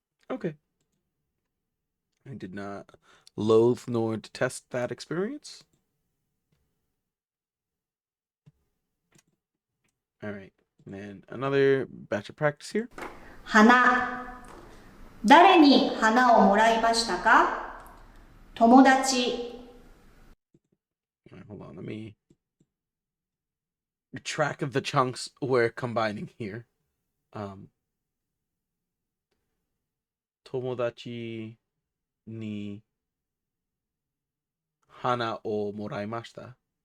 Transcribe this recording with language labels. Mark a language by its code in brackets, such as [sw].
[en] Okay. I did not loathe nor detest that experience. All right. And then another batch of practice here. [ja] 花。誰に花をもらいましたか？友達。 [en] All right, hold on. Let me track of the chunks we're combining here. [ja] 友達に花をもらいました。